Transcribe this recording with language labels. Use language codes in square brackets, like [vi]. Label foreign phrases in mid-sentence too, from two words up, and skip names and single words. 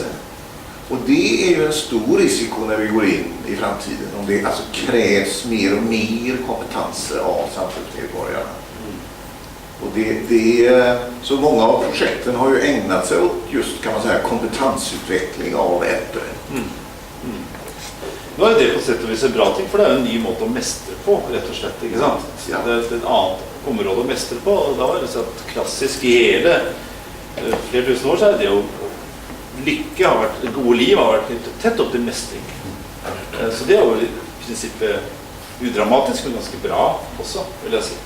[sv] Och det är ju en stor risiko när vi går in i framtiden, om det alltså krävs mer och mer kompetenser av samhällsmedborgarna. Och så många av projekten har ju ägnat sig åt just, kan man säga, kompetensutveckling av äldre. [no] Nå er det på sett og vis en bra ting, for det er jo en ny måte å mestre på, rett og slett, ikke sant? Ja. Det er et annet område å mestre på, og da var det sånn klassisk i hele flere tusen år, så er det jo lykke har vært, det gode liv har vært tett opp til mestring. Så det er jo i prinsippet udramatisk, men ganske bra også, vil jeg si.